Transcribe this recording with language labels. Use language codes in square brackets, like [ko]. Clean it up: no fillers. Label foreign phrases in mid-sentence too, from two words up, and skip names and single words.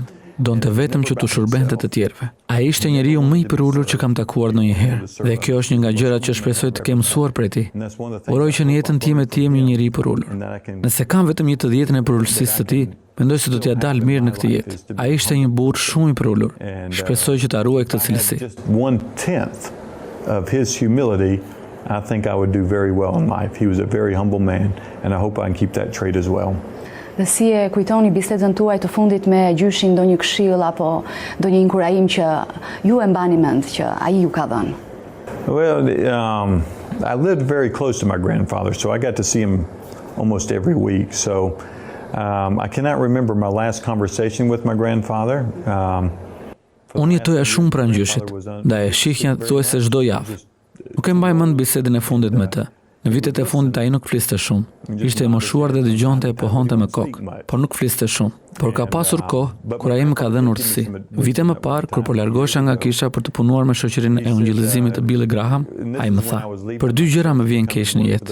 [sq] Donte vetëm që t'u shërbente të tjerëve. Ai ishte njeriu më I përulur që kam takuar ndonjëherë, dhe kjo është një nga gjërat që shpresoj të kem mësuar prej tij. Uroj që në jetën time të jem një njeri I përulur. Nëse kam vetëm 1/10 e përulësisë së tij, mendoj se do t'ja dal mirë në këtë jetë. Ai ishte një burr shumë I përulur. Shpresoj që ta ruaj këtë cilësi. [en] 1/10 of his humility, I think I would do very well in life. He was a very humble man, and I hope I can keep that trait as well. [sq] Dhe si e kujtoni bisedën tuaj të fundit me gjyshin, ndonjë këshill apo ndonjë inkurajim që ju e mbani mend që ai ju ka dhënë? [en] Well, I lived very close to my grandfather, so I got to see him almost every week. So I cannot remember my last conversation with my grandfather. [sq] Unë jetoja shumë pranë gjyshit, dhe e shihja thuajse çdo javë. Nuk e mbaj mend bisedën e fundit me të. Në vitet e fundit ai nuk fliste shumë. Ishte I moshuar dhe dëgjonte e pohonte me kokë, por nuk fliste shumë. Por ka pasur kohë kur ai më ka dhënë urtësi. Vite më parë, kur po largohesha nga kisha për të punuar me shoqërinë e ungjillizimit të Billy Graham, ai më tha: "Për 2 gjëra më vjen keq në jetë.